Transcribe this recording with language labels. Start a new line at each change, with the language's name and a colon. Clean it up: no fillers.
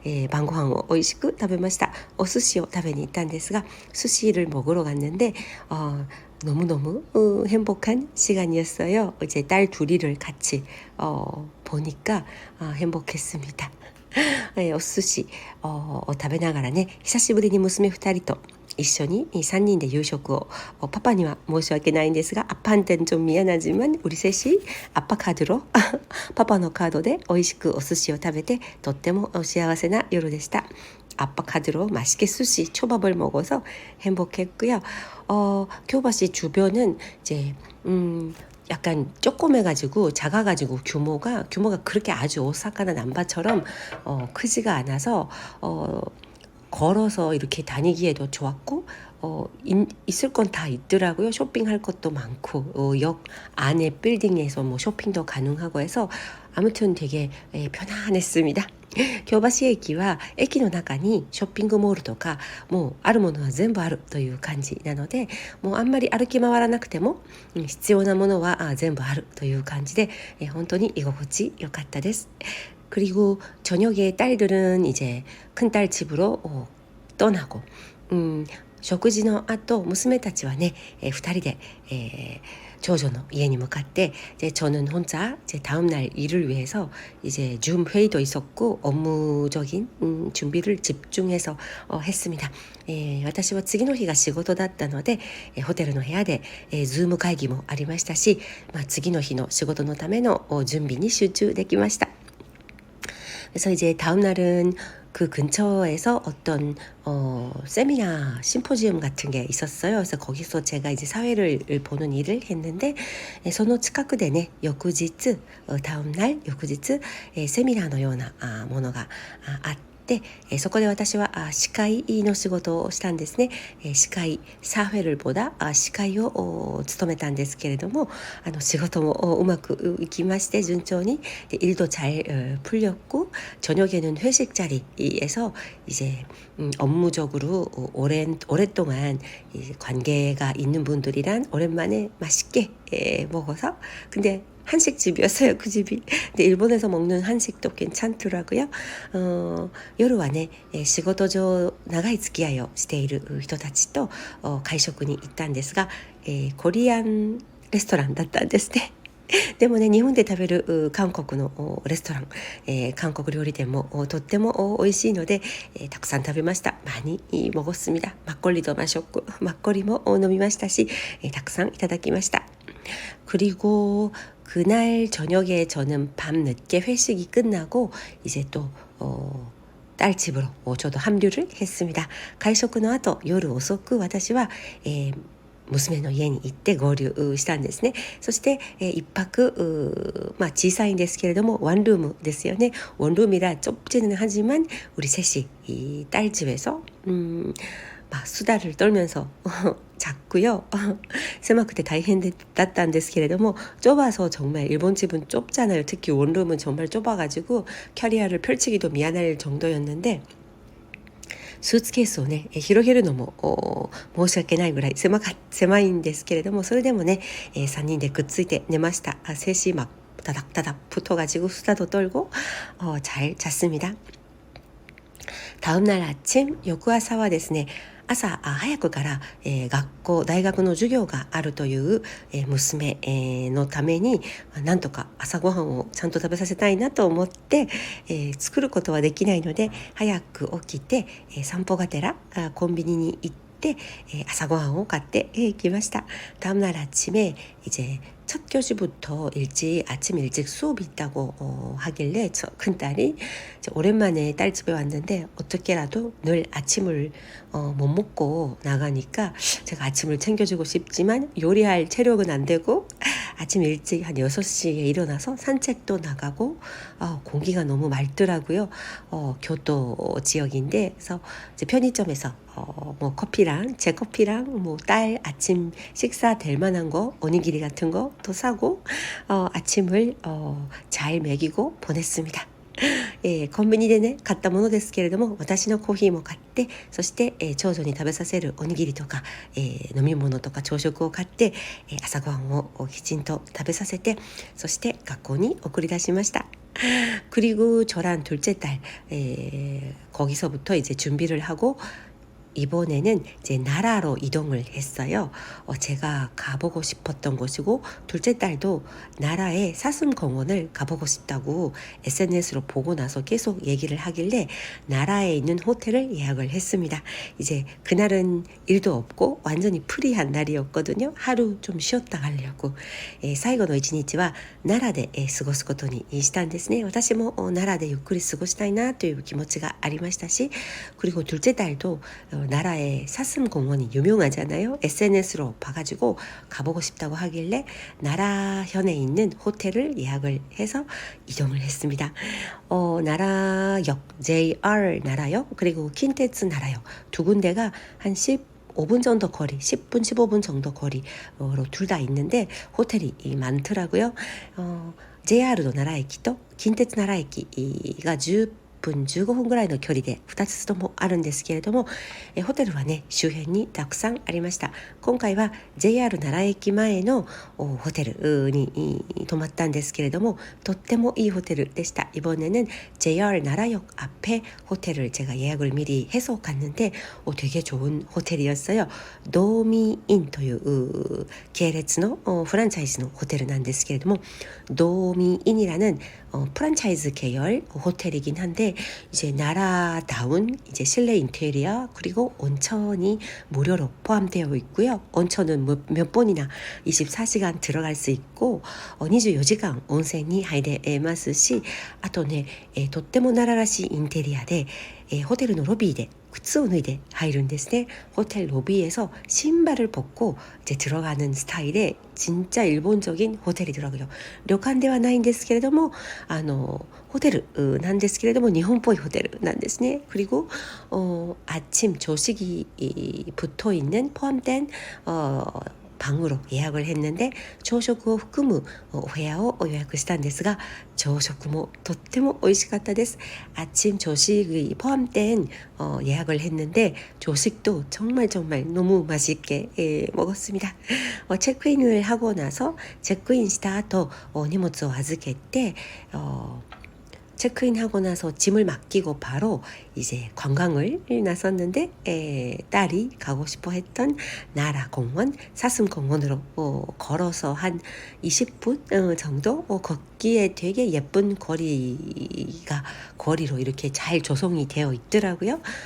Japanese: 晩ご飯を美味しく食べました。お寿司を食べに行ったんですが、
Korean: 寿司를 먹으러 갔는데 너무너무 행복한 시간이었어요. 이제 딸 둘이를 같이 보니까 행복했습니다.
Japanese: お寿司食べながらね、久しぶりに娘2人と一緒に3人で夕食をパパには申し訳ないんですが
Korean: 아빠한테는 좀 미안하지만 우리 셋이 아빠 카드로
Japanese: パパのカードで美味しくお寿司を食べてとっても幸せな夜でした。
Korean: 아빠 카드로 맛있게 스시 초밥을 먹어서 행복했고요. 교바시 주변은 이제 약간 조그매가지고 작아가지고 규모가 그렇게 아주 오사카나 남바처럼 크지가 않아서 걸어서 이렇게 다니기에도 좋았고 있을 건 다 있더라고요. 쇼핑할 것도 많고 역 안에 빌딩에서 뭐 쇼핑도 가능하고 해서 아무튼 되게 편안했습니다.
Japanese: 京橋駅は駅の中にショッピングモールとかもうあるものは全部あるという感じなので、もうあんまり歩き回らなくても必要なものは全部あるという感じで本当に居心地良かったです。
Korean: 그리고 저녁에 딸들은 이제 큰딸 집으로 떠나고
Japanese: 食事の後娘たちはね2人で長女の家に向かって
Korean: 이제 저는 혼자 이제 다음 날 일을 위해서 이제 줌 회의도 있었고 업무적인 준비를 집중해서 했습니다.
Japanese: 私は次の日が仕事だったのでホテルの部屋でズーム会議もありましたし、次の日の仕事のための準備に集中できました.
Korean: 그래서 이제 다음 날은 그 근처에서 어떤 세미나 심포지엄 같은 게 있었어요. 그래서 거기서 제가 이제 사회를 보는 일을 했는데
Japanese: その近くでね翌日
Korean: 다음 날
Japanese: 翌日 セミナーのようなものがあって、そこで私は司会の仕事をしたんですね。
Korean: 司会사회를 보다
Japanese: 司会を務めたんですけれども仕事もうまくいきまして順調に
Korean: 일도 잘 풀렸고 저녁에는 회식 자리에서 이제 업무적으로 오랫동안 관계가 있는 분들이랑 오랜만에 맛있게 먹어서 근데 한식집이었어요. 그 집이. 근데 일본에서 먹는 한식도 괜찮더라고요.
Japanese: 夜はね仕事上長い付き合いをしている人たちと会食に行ったんですがコリアンレストランだったんですね。でもね日本で食べる韓国のレストラン、韓国料理店もとっても美味しいので、たくさん食べました。
Korean: 많이 먹었습니다. 막걸리도 마셨고
Japanese: 막걸리も飲みましたし、たくさんいただきました.
Korean: 그리고 그날 저녁에 저는 밤늦게 회식이 끝나고 이제 또 딸 집으로 저도 합류를 했습니다.
Japanese: 会食の後夜遅く私は娘の家に行って合流したんですね。そして一泊小さいんですけれども원룸ですよね.
Korean: 원룸이라 좁지는 하지만 우리 셋이 이 딸 집에서 막 수다를 떨면서 잤고요.
Japanese: 狭くて大変だったんですけれども
Korean: 좁아서 정말 일본 집은 좁잖아요. 특히 원룸은 정말 좁아가지고 캐리어를 펼치기도 미안할 정도였는데
Japanese: スーツケースをね広げるのも申し訳ないぐらい狭いんですけれどもそれでもね3人でくっついて寝ました.
Korean: 셋이 막 다닥다닥 붙어가지고 수다도 떨고 잘 잤습니다. 다음 날 아침
Japanese: 翌朝はですね朝早くから大学の授業があるという娘のためになんとか朝ごはんをちゃんと食べさせたいなと思って作ることはできないので早く起きて散歩がてらコンビニに行って아사고항을 갔대 기마시다.
Korean: 다음 날 아침에 이제 첫 교시부터 아침 일찍 수업이 있다고 하길래 큰딸이 오랜만에 딸 집에 왔는데 어떻게라도 늘 아침을 못 먹고 나가니까 제가 아침을 챙겨주고 싶지만 요리할 체력은 안 되고 아침 일찍 한 6시에 일어나서 산책도 나가고 공기가 너무 맑더라고요. 교토 지역인데 그래서 이제 편의점에서 뭐 커피랑 제 커피랑 뭐 딸 아침 식사 될 만한 거 오니기리 같은 거 또 사고 아침을 잘 먹이고 보냈습니다.
Japanese: コンビニでね買ったものですけれども、私のコーヒーも買って、そして、長女に食べさせるおにぎりとか、飲み物とか朝食を買って、朝ごはんをきちんと食べさせて、そして学校に送り出しました。
Korean: 그리고 저랑 둘째 딸 거기서부터 이제 준비를 하고 이번에는 이제 나라로 이동을 했어요. 제가 가보고 싶었던 곳이고 둘째 딸도 나라의 사슴공원을 가보고 싶다고 SNS로 보고 나서 계속 얘기를 하길래 나라에 있는 호텔을 예약을 했습니다. 이제 그날은 일도 없고 완전히 프리한 날이었거든요. 하루 좀 쉬었다 가려고.
Japanese: 最後の一日は奈良で過ごすことにしたんですね。私も奈良でゆっくり過ごしたいなという気持ちがありましたし、
Korean: 그리고 둘째 딸도 나라의 사슴공원이 유명하잖아요. SNS로 봐가지고 가보고 싶다고 하길래 나라현에 있는 호텔을 예약을 해서 이동을 했습니다. 나라역, JR 나라역, 그리고 킨테츠 나라역 두 군데가 한 15분 정도 거리, 10분, 15분 정도 거리로 둘 다 있는데 호텔이 많더라고요.
Japanese: JR도 나라駅と 킨테츠 나라駅が10分15分ぐらいの距離で2つともあるんですけれども、ホテルはね周辺にたくさんありました。今回は JR 奈良駅前のホテルに泊まったんですけれども、とってもいいホテルでした。
Korean: 이번에는 JR 나라역 앞에 호텔을 제가 예약을 미리 해서 갔는데 되게 좋은 호텔이었어요. 도미인
Japanese: という系列のフランチャイズのホテルなんですけれども、
Korean: 도미인이라는 프랜차이즈 계열 호텔이긴 한데 이제 나라다운 이제 실내 인테리어 그리고 온천이 무료로 포함되어 있고요. 온천은 몇 번이나 24시간
Japanese: 들어갈 수 있고 24시간 온泉に入れますし、あとね、とっても奈良らしいインテリアで、ホテルのロビーで靴を脱いで入るんですね。
Korean: 호텔 로비에서 신발을 벗고 이제 들어가는 스타일의 진짜 일본적인 호텔이더라고요.
Japanese: 旅館ではないんですけれども、ホテルなんですけれども日本っぽいホテルなんですね。
Korean: 그리고 아침 조식이 붙어 있는 포함된 방으로 예약을 했는데
Japanese: 朝食を含むお部屋を予約したんですが、朝食もとっても美味しかったです。
Korean: 아침 조식이 포함된 예약을 했는데 조식도 정말 너무 맛있게 먹었습니다. 체크인을 하고 나서 체크인
Japanese: した後荷物を預けて
Korean: 체크인하고 나서 짐을 맡기고 바로 이제 관광을 나섰는데 딸이 가고 싶어 했던 나라공원, 사슴공원으로 걸어서 한 20분 정도 걷기에 되게 예쁜 거리로 이렇게 잘 조성이 되어 있더라고요.